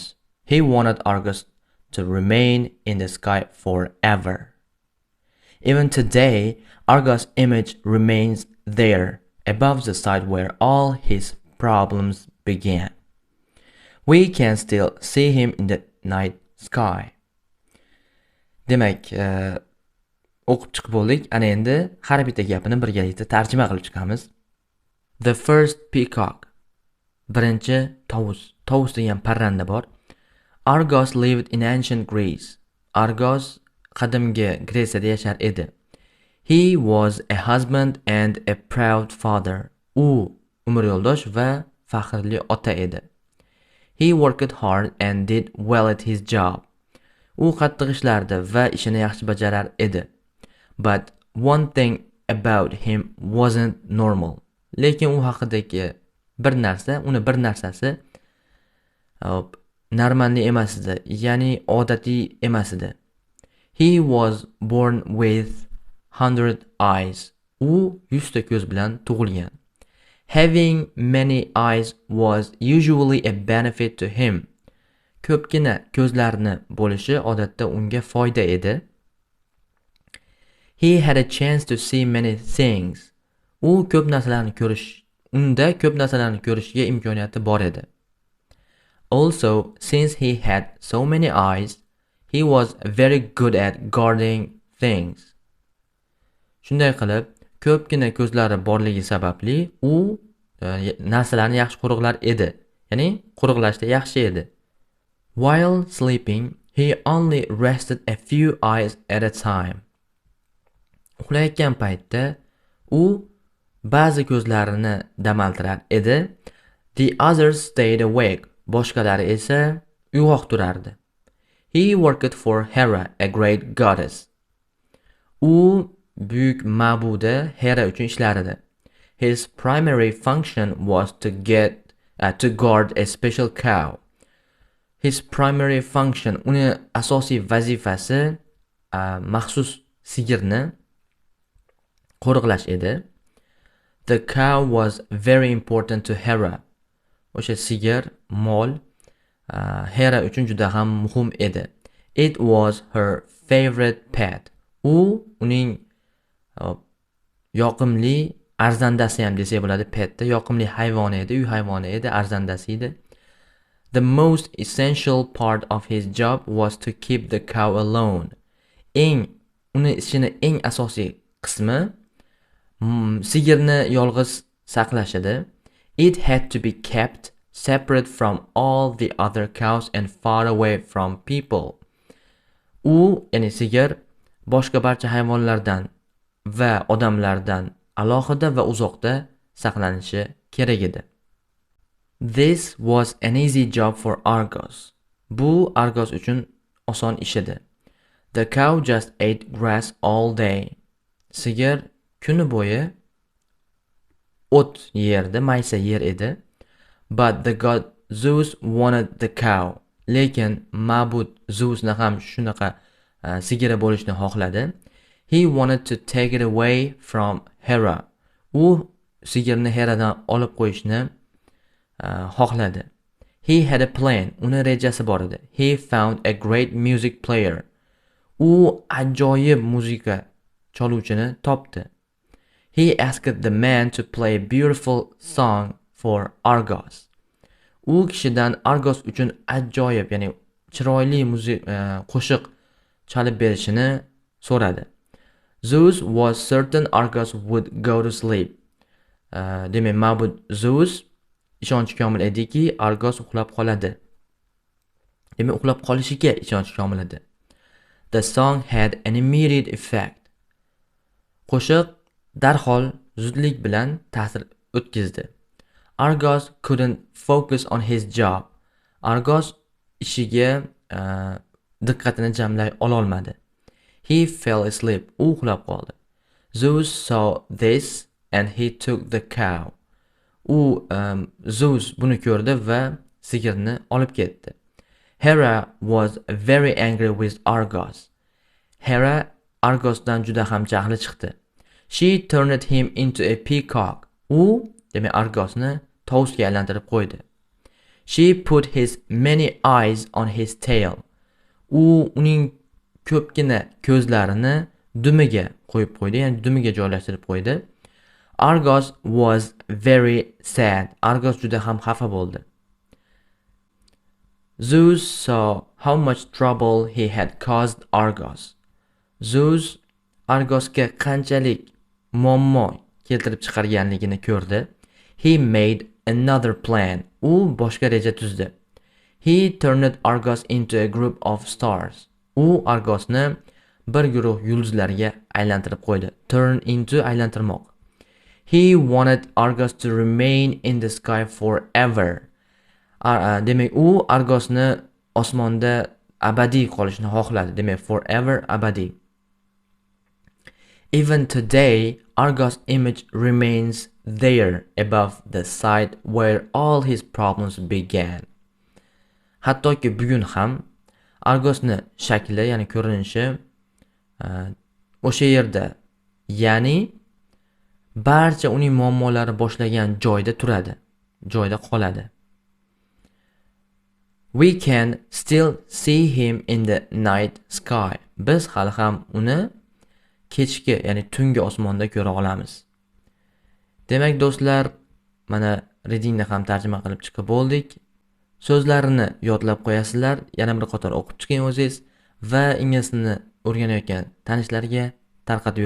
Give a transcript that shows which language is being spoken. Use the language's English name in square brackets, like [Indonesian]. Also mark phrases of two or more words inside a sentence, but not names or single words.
[English] He wanted Argos to remain in the sky forever. Even today, Argos' image remains there, above the site where all his problems began. We can still see him in the night sky. [Uzbek] Demak, o'qib chiqib bo'ldik. Ana endi har bitta gapini birgalikda tarjima qilib chiqamiz. [English] The first peacock. [Uzbek] Birinchi tovus. Tovus degan parranda bor. [English] Argos lived in ancient Greece. [Uzbek] Argos qadimgi Gretsiyada yashar edi. [English] He was a husband and a proud father. [Uzbek] U umr yo'ldosh va faxrli ota edi. [English] He worked hard and did well at his job. [Uzbek] U qattiq ishlardi va ishini yaxshi bajarar edi. [English] But one thing about him wasn't normal. [Uzbek] Lekin u haqidagi uni bir narsasi normalniy emas edi, ya'ni odatiy emas edi. [English] He was born with 100 eyes. [Uzbek] U 100 ta ko'z bilan tug'ilgan. [English] Having many eyes was usually a benefit to him. [Uzbek] Ko'pgina ko'zlarni bo'lishi odatda unga foyda edi. [English] He had a chance to see many things. [Uzbek] Unda ko'p narsalarni ko'rishga imkoniyati bor edi. [English] Also, since he had so many eyes, he was very good at guarding things. [Uzbek] Shunday qilib, ko'pgina ko'zlari borligi sababli u narsalarni yaxshi qo'riqlar edi. Ya'ni qo'riqlashda yaxshi edi. [English] While sleeping, he only rested a few eyes at a time. [Uzbek] Uxlayotgan paytda u ba'zi ko'zlarini dam oltirar edi. [English] The others stayed awake. [Uzbek] Boshqalari esa uyg'oq turardi. [English] He worked for Hera, a great goddess. [Uzbek] U buyuk ma'buda Hera uchun ishlar edi. [English] His primary function was to guard a special cow. His primary function, [Uzbek] uni asosiy vazifasi maxsus sigirni qo'riqlash edi. [English] The cow was very important to Hera. [Uzbek] O'sha sigir, mol, Hera uchun juda ham muhim edi. [English] It was her favorite pet. [Uzbek] U uning yoqimli arzandasi ham desak bo'ladi. Petda yoqimli hayvoni edi, uy hayvoni edi, arzandasi edi. [English] The most essential part of his job was to keep the cow alone. [Uzbek] Uni ishini eng asosiy qismi sigirni yolg'iz saqlash edi. [English] It had to be kept separate from all the other cows and far away from people. [Uzbek] Ya'ni sigir boshqa barcha hayvonlardan va odamlardan alohida va uzoqda saqlanishi kerak edi. [English] This was an easy job for Argos. [Uzbek] Bu Argos uchun oson ish edi. [English] The cow just ate grass all day. [Uzbek] Sigir kuni bo'yi o't yerdi, maysa yer edi. [English] But the god Zeus wanted the cow. [Uzbek] Lekin ma'bud Zeusni ham shunaqa sigiri bo'lishni xohladi. [English] He wanted to take it away from Hera. [Uzbek] U sigirni Heradan olib qo'yishni xohladi. [English] He had a plan. [Uzbek] Uni rejasi bor edi. [English] He found a great music player. [Uzbek] U ajoyib muzika chaluvchini topdi. [English] He asked the man to play a beautiful song for Argos. [Uzbek] U kishidan Argos uchun ajoyib, ya'ni chiroyli qo'shiq chalib berishini so'radi. [English] Zeus was certain Argos would go to sleep. [Uzbek] Demak, ma'bud Zeus ishonchi komil ediki, Argos uxlab qoladi. Demak, uxlab qolishiga ishonchi komil edi. [English] The song had an immediate effect. [Uzbek] Qo'shiq darhol zudlik bilan ta'sir o'tkazdi. [English] Argos couldn't focus on his job. [Uzbek] Argos ishiga diqqatini jamlay ololmadi. [English] He fell asleep. [Uzbek] U uxlab qoldi. [English] Zeus saw this and he took the cow. [Uzbek] Zeus buni ko'rdi va sigirni olib ketdi. [English] Hera was very angry with Argos. [Uzbek] Hera Argosdan juda ham jahli chiqdi. [English] She turned him into a peacock. [Uzbek] Demak, Argosni tovusga aylantirib qo'ydi. [English] She put his many eyes on his tail. [Uzbek] Uning ko'pgina ko'zlarini dumiga qo'yib qo'ydi, ya'ni dumiga joylashtirib qo'ydi. [English] Argos was very sad. [Uzbek] Argos juda ham xafa bo'ldi. [English] Zeus saw how much trouble he had caused Argos. [Uzbek] Zeus Argosga qanchalik muammo keltirib chiqarganligini ko'rdi. [English] He made another plan. [Uzbek] U boshqa reja tuzdi. [English] He turned Argos into a group of stars. [Uzbek] U Argosni bir guruh yulduzlarga aylantirib qo'ydi. [English] Turn into aylantirmoq. He wanted Argos to remain in the sky forever. [Uzbek] Demak, u Argosni osmonda abadiy qolishni xohladi. Demak, forever, abadiy. [English] Even today, Argos' image remains there above the site where all his problems began. [Uzbek] Hattoki bugun ham Argosni shakli, ya'ni ko'rinishi o'sha yerda, ya'ni barcha uning muammolari boshlagan joyda turadi, joyda qoladi. We can still see him in the night sky. Biz hali ham uni kechki, ya'ni tungi osmonda ko'ra olamiz. Demak do'stlar, mana readingni ham tarjima qilib chiqib bo'ldik. So'zlarini yodlab qo'yasizlar, yana bir qator o'qib chiqing o'zingiz va ingliz tilini o'rganayotgan tanishlarga tarqatib yuborasizlar.